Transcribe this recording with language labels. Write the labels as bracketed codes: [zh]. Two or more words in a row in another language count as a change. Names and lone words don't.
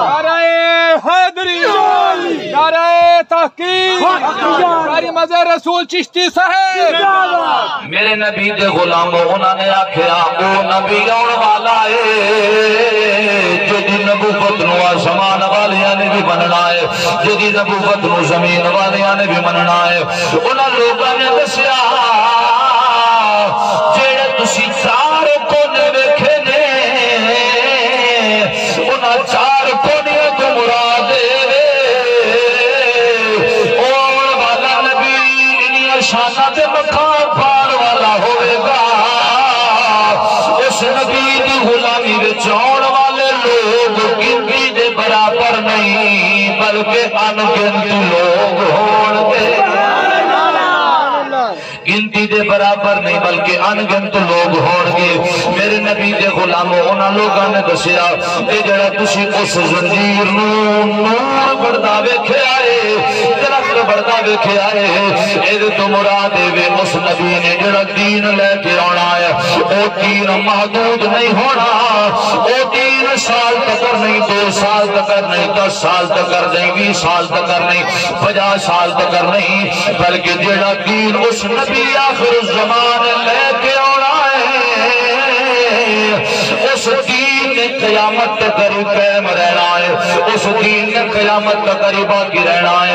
[ur] نعرہ حیدری، نعرہ تحقیق، نعرہ مزہ رسول چشتی صاحب۔ [pa] میرے نبی دے غلاموں انہوں نے آکھیا او نبی آن والا ہے جدی نبوت نو آسمان والیاں نے بھی مننا ہے، جدی نبوت نو زمین والیاں نے بھی مننا ہے۔ انہوں لوگوں نے دسیا جیڑے تسی چار کونے ویکھے نے انہاں چار کونیاں تو مراد آن والا نبی انہاں شاناں تے مقام پان والا ہوئے گا۔ اس نبی دی غلامی وچ آن والے لوگ گنتی دے برابر نہیں بلکہ انگنت لوگ ہون گے، گنتی دے برابر نہیں بلکہ انگنت لوگ ہون گے۔ میرے نبی دے غلاموں انہاں لوگاں نے دسیا اے جڑا تسی اس زنجیر نور بڑھدا ویکھے آئے، درخت بڑھدا ویکھے آئے، اے تو مراد ہے اس نبی نے جڑا دین لے کے آنا ہے، او دین محدود نہیں ہونا، او دین سال تک نہیں، 2 سال تک نہیں، 10 سال تک نہیں، 20 سال تک نہیں، 50 سال تک نہیں، بلکہ جڑا دین اس نبی آخر الزمان لے کے آنا ہے اس دین نے قیامت تک قائم رہنا ہے، اس دین نے قیامت تک باقی رہنا ہے۔